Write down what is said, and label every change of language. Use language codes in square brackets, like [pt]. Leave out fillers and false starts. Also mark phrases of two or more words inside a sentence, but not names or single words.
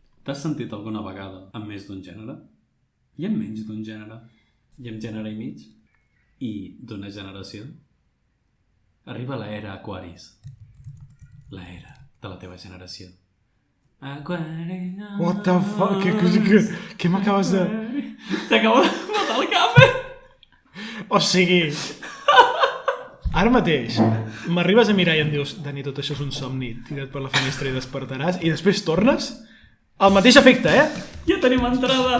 [ca] T'has sentit alguna vegada amb més d'un gènere? I amb menys d'un gènere? I amb gènere i mig? I d'una generació? Arriba l'era Aquaris. L'era de la teva generació. Aquaris... [en] What the fuck? [ca] Què m'acabes de... T'acabo de matar el cap, O sigui... Ara mateix m'arribes a mirar i em dius Dani, tot això és un somni, tira't per la finestra i despertaràs, i després tornes al mateix efecte, Ja tenim entrada!